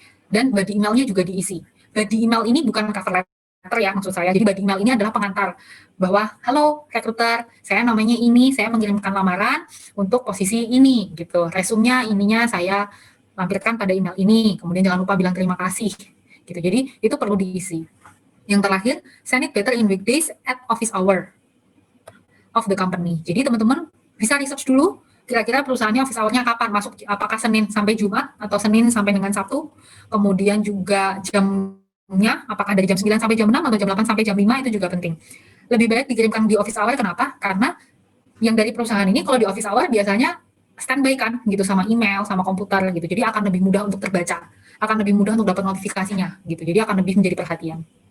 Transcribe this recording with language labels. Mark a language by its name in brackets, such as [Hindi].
[Indonesian] Dan body emailnya juga diisi. Body email ini bukan cover letter ya, maksud saya. Jadi body email ini adalah pengantar bahwa, halo recruiter, saya namanya ini, saya mengirimkan lamaran untuk posisi ini, gitu. Resumenya ininya saya lampirkan pada email ini. Kemudian jangan lupa bilang terima kasih, gitu. Jadi itu perlu diisi. Yang terakhir, [English] send it better in weekdays at office hour of the company. [Indonesian] Jadi teman-teman bisa research dulu, kira-kira perusahaannya office hour-nya kapan masuk, apakah Senin sampai Jumat atau Senin sampai dengan Sabtu, kemudian juga jamnya apakah dari jam 9 sampai jam 6 atau jam 8 sampai jam 5, itu juga penting. Lebih baik dikirimkan di office hour, kenapa? Karena yang dari perusahaan ini kalau di office hour biasanya standby kan gitu, sama email, sama komputer gitu, jadi akan lebih mudah untuk terbaca, akan lebih mudah untuk dapat notifikasinya gitu, jadi akan lebih menjadi perhatian.